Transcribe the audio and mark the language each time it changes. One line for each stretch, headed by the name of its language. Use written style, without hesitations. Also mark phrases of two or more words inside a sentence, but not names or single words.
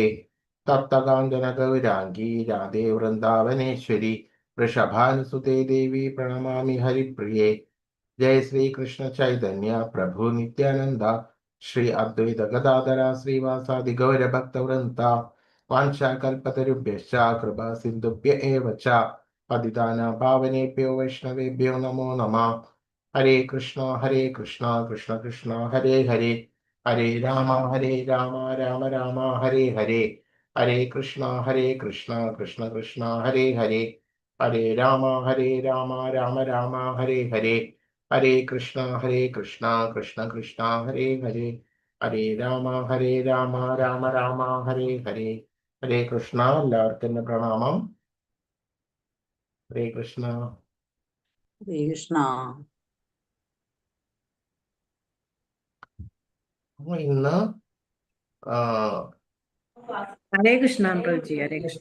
Sanskrit: തപ്തകാഞ്ചന ഗൗരാംഗീ രാധേ വൃന്ദാവനേശ്വരി വൃഷഭാനുസുതേ ദേവി പ്രണമാമി ഹരിപ്രിയേ. ജയ ശ്രീ കൃഷ്ണ ചൈതന്യ പ്രഭു നിത്യാനന്ദ ശ്രീ അദ്വൈത ഗദാധര ശ്രീവാസാദി ഗൗരഭക്തവൃന്ദ വാഞ്ചാകൽപതരുഭ്യശ്ച കൃപാ സിന്ധുഭ്യ ഏവ ച പതിതാനാം പാവനേഭ്യോ വൈഷ്ണവേഭ്യോ നമോ നമഃ. ഹരേ കൃഷ്ണ കൃഷ്ണ കൃഷ്ണ ഹരേ ഹരേ ഹരേ രാമ രാമ രാമ ഹരേ ഹരേ. ഹരേ കൃഷ്ണ കൃഷ്ണ കൃഷ്ണ ഹരേ ഹരേ ഹരേ രാമ രാമ രാമ ഹരേ ഹരേ. ഹരേ കൃഷ്ണ കൃഷ്ണ കൃഷ്ണ ഹരേ ഹരേ ഹരേ രാമ രാമ രാമ ഹരേ ഹരേ. ഹരേ കൃഷ്ണ.
Malayalam: എല്ലാവർക്കും എന്റെ പ്രണാമം.
Sanskrit: ഹരേ കൃഷ്ണ. ഹരേ കൃഷ്ണ.
Malayalam: ഇന്ന്
Sanskrit: ഹരേ കൃഷ്ണ പ്രഭുജി. ഹരേ കൃഷ്ണ.